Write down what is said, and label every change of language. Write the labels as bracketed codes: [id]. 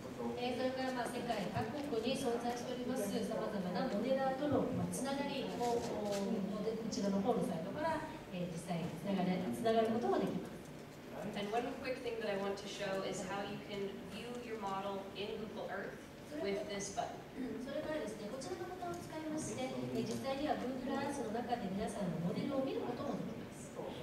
[ja] それから世界各国に存在しておりますさまざまなモデラーとのつながりをこちらの方のサイトから実際につながることもできます。 [en] And one quick thing that I want to show is how you can view your model in Google Earth with this button. [ja] それからですね、こちらのボタンを使いまして、実際には Google Earth の中で皆さんのモデルを見ることもできます。